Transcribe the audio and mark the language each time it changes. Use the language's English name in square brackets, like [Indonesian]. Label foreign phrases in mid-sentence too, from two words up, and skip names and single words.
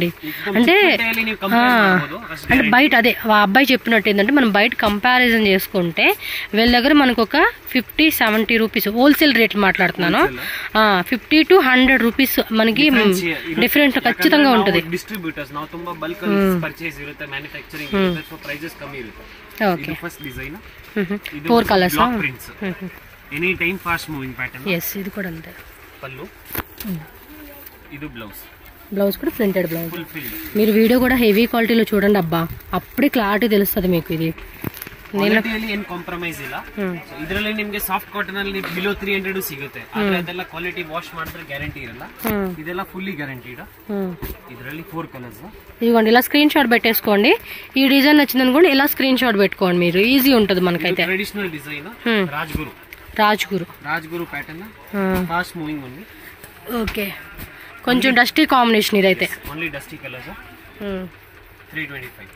[Telugu] అంటే బయట అదే ఆ అబ్బాయి చెప్పినట్టు ఏంటంటే మనం బయట కంపారిజన్ చేసుకుంటే వీళ్ళ దగ్గర మనకు ఒక 50-70 రూపీస్ [English] wholesale rate [Telugu] మాట్లాడుతున్నాను. 50 to 100 రూపీస్ మనకి డిఫరెంట్ ఖచ్చితంగా ఉంటుంది. [Kannada] డిస్ట్రిబ్యూటర్స్ ನಾವು ತುಂಬಾ [English] bulk purchase [Kannada] ಇರುತ್ತೆ, ಮ್ಯಾನುಫ್ಯಾಕ್ಚರಿಂಗ್ ಇರುತ್ತೆ, [English] so prices [Kannada] ಕಮ್ಮಿ ಇರುತ್ತೆ. ಓಕೆ, [English] first design [Telugu] 4 కలర్స్ [English] Prints. Any time fast moving pattern. [Telugu] yes, ఇది కూడా అంతే. పల్లు, ఇది బ్లౌజ్. బ్లౌజ్ కూడా [English] printed blouse. [Telugu] మీరు వీడియో కూడా [English] heavy qualitylo [Telugu] చూడండి. అబ్బా అప్పుడే క్లారిటీ తెలుస్తుంది మీకు. ఇది [Kannada] ಏನ್ ಕಾಂಪ್ರಮೈಸ್ ಇಲ್ಲ. ಇದರಲ್ಲಿ ನಿಮ್ಗೆ [English] soft cotton [Kannada] ಅಲ್ಲಿ ಬಿಲೋ 300 ಸಿಗುತ್ತೆ. ಆದ್ರೆ ಅದೆಲ್ಲ [English] quality wash [Kannada] ಮಾಡಿದ್ರೆ ಗ್ಯಾರಂಟಿ ಇರಲ್ಲ. ಇದೆಲ್ಲ [English] fully guaranteed. [Kannada] ಇದರಲ್ಲಿ 4 కలర్స్. [Telugu] ఇదిగోండి ఇలా [English] screen shot [Telugu] పెట్టేసుకోండి. ఈ డిజైన్ నచ్చింది అనుకోండి, ఇలా [English] screen shot [Telugu] పెట్టుకోండి మీరు. ఈజీ ఉంటుంది మనకైతే. [English] traditional design [Telugu] రాజ్గురు. రాజ్గురు [English] pattern fast moving [Telugu] ఉంది. ఓకే, కొంచెం [English] dusty combination [Telugu] ఇదైతే. [English] Only dusty colours. 325.